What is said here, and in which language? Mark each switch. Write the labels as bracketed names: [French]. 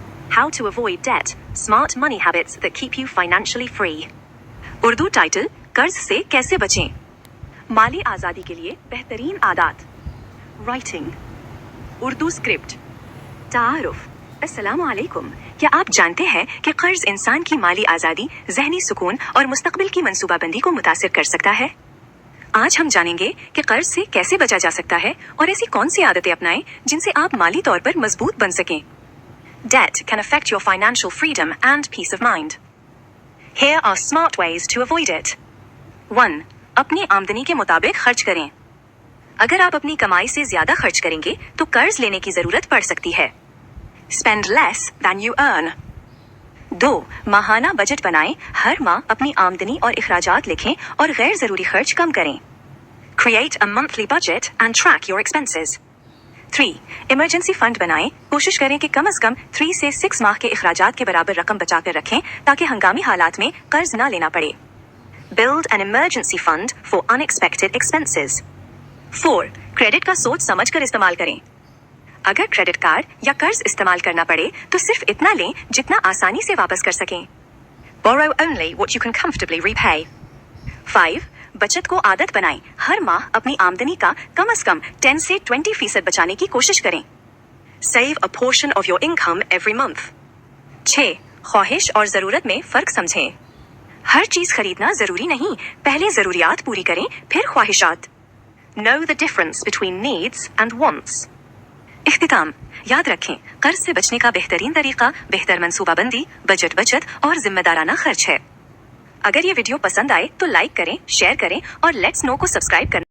[English] How to avoid debt, smart money habits that keep you financially free. [Hindi] Urdu title, कर्ज से कैसे बचें, माली आज़ादी के लिए बेहतरीन आदात. राइटिंग. उर्दू स्क्रिप्ट. तारुफ. अस्सलामु अलैकुम. क्या आप जानते हैं कि कर्ज इंसान की माली आज़ादी, ज़हनी सुकून और मुस्तकबिल की मंसूबाबंदी को मुतासिर कर सकता है? आज हम जानेंगे कि कर्ज से कैसे बचा जा सकता है और ऐसी कौन सी आदतें अपनाएं जिनसे आप माली तौर पर मजबूत बन सकें. [English] Debt can affect your financial freedom and peace of mind. Here are smart ways to avoid it. [Hindi] 1. अपनी आमदनी के मुताबिक खर्च करें. अगर आप अपनी कमाई से ज्यादा खर्च करेंगे तो कर्ज लेने की जरूरत पड़ सकती है. [English] Spend less than you earn. [Hindi] 2. माहाना budget बनाएं. हर माह अपनी आमदनी और इखराजात लिखें और गैर जरूरी खर्च कम करें. [English] Create a monthly budget and track your expenses. [Hindi] 3. Emergency fund बनाएं. कोशिश करें कि कम से कम 3 से 6 माह के इखराजात के बराबर रकम बचाकर रखें ताकि हंगामी हालात में कर्ज न लेना पड़े. [English] Build an emergency fund for unexpected expenses. [Hindi] 4. Credit का सोच समझ कर इस्तेमाल करें. अगर क्रेडिट कार्ड या कर्ज इस्तेमाल करना पड़े तो सिर्फ इतना लें जितना आसानी से वापस कर सकें. [English] Borrow only what you can comfortably repay. [Hindi] 5. बचत को आदत बनाएं. हर माह अपनी आमदनी का कम से कम 10 से 20% बचाने की कोशिश करें. [English] Save a portion of your income every month. [Hindi] 6. ख्वाहिश और जरूरत में फर्क समझें. हर चीज खरीदना जरूरी नहीं. पहले जरूरियात पूरी करें, फिर ख्वाहिशात. [English] Know the difference between needs and wants. [Hindi] इख्तिताम. याद रखें, कर्ज से बचने का बेहतरीन तरीका बेहतर मंसूबाबंदी, बचत और जिम्मेदाराना खर्च है. अगर ये वीडियो पसंद आए तो लाइक करें, शेयर करें और लेट्स नो को सब्सक्राइब करें.